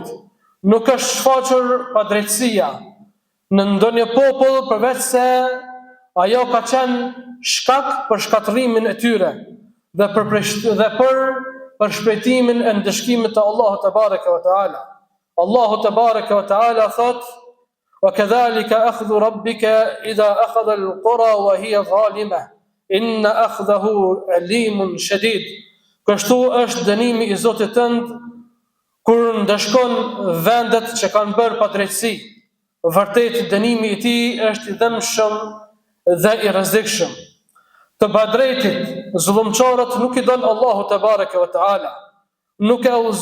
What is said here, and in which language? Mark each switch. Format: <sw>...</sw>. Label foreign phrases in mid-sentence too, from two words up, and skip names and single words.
<sq>Nuk është shfaqur padrejtësia në ndonjë popull përveç se ajo ka qenë shkak për shkatërimin e tyre dhe për përshpejtimin e ndëshkimit të Allahut</sq> <ar>تبارك وتعالى.</ar> <sq>Allahu</sq> <ar>تبارك وتعالى</ar> <sq>thot:</sq> <ar>"وكذلك أخذ ربك إذا أخذ القرى وهي ظالمة. إن أخذه أليم شديد."</ar> <sq>Kështu është dënimi i Zotit tënd kur ndeshkon vendet që kanë bërë padrejtësi. Vërtet dënimi i tij është i dëmshëm dhe i rrezikshëm. Të padrejtit, zullumçorët nuk i don Allahu</sq> <ar>تبارك وتعالى.</ar>